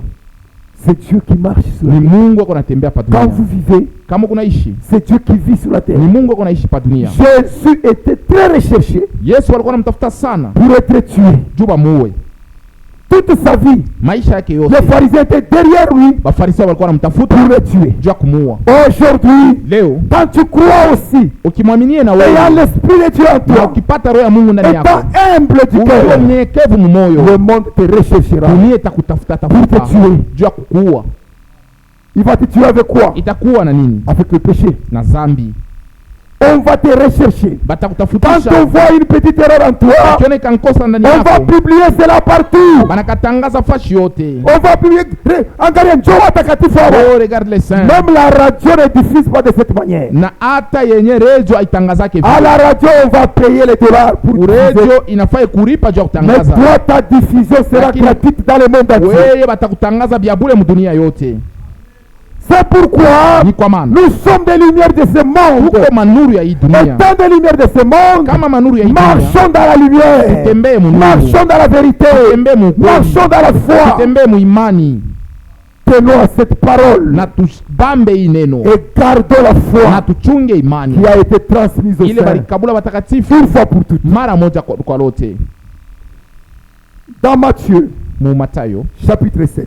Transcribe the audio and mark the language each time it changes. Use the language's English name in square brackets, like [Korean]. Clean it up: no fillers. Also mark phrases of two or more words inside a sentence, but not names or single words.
[French] c'est Dieu qui marche sur la [Swahili] ni [French] terre. [Swahili] Mungu ako natembea pa [French] Quand [Swahili] dunia. [French] vous vivez, [Swahili] Kama uko naishi [French] c'est Dieu qui vit sur la terre. [Swahili] ni Mungu ako naishi pa dunia. [French] Jésus était très recherché [Swahili] Yesu alikuwa anamtafuta sana [French] pour être tué. [Swahili] juu bamuue. [French] Toute sa vie, [Swahili] Maisha yake [French] les [Swahili] yote [French] pharisiens étaient derrière lui [Swahili] Bafarisayo walikuwa wanamtafuta [French] pour le tuer. [Swahili] juu ya kumuua. [French] Aujourd'hui, [Swahili] Leo [French] quand tu crois aussi, [Swahili] ukimwaminie na [French] ayant [Swahili] wewe [French] l'esprit de Dieu en [Swahili] na [French] toi, [Swahili] ukipata roho ya Mungu ndani [French] étant [Swahili] yako, [French] humble du [Swahili] ukiwa [French] cœur, [Swahili] mnyenyekevu mumoyo, [French] le monde te recherchera. [Swahili] dunia itakutafuta [French] Pour [Swahili] tafuta [French] te tuer. [Swahili] juu ya kukuua. [French] Il va te tuer avec quoi? [Swahili] Itakuwa na nini? [French] Avec le péché. [Swahili] Na zambi. [French] On va te rechercher. Quand [Swahili] Batakutafutisha [French] on voit une petite erreur en toi, [Swahili] ukione kankosa ndani [French] on va [Swahili] yako, [French] publier cela partout. [Swahili] banakatangaza fashi yote. [French] On va publier. [Swahili] Angalia, njoo watakatifu hawa. [French] Oh, regarde les saints. Même la radio ne diffuse pas de cette manière. [Swahili] Na hata yenye redio haitangazake [French] À [Swahili] vile. [French] la radio, on va payer les dollars pour diffuser. [Swahili] Redio inafai kuripa juu ya [French] Mais [Swahili] kutangaza. [French] toi, ta diffusion sera [Swahili] Lakini- [French] gratuite dans le monde entier. [Swahili] Weye batakutangaza bya bure mudunia yote. [French] C'est pourquoi [Swahili] Ni kwa maana [French] nous sommes des lumières de ce monde. [Swahili] tuko manuru ya hii dunia. [French] Étant des lumières de ce monde, [Swahili] Kama manuru ya hii dunia, [French] marchons dans la lumière. [Swahili] tutembee mu nuru, [French] Marchons dans la vérité. [Swahili] tutembee mu kweli, [French] Marchons dans la foi. [Swahili] tutembee mu imani [French] Tenons à cette parole [Swahili] na tubambe hii neno [French] et gardons la [Swahili] na [French] foi [Swahili] tuchunge imani [French] qui a été transmise au [Swahili] ile [French] sein [Swahili] balikabula watakatifu [French] une fois pour toutes. [Swahili] mara moja kwa lote. [French] Dans Matthieu, [Swahili] Mu Mathayo [French] chapitre 7.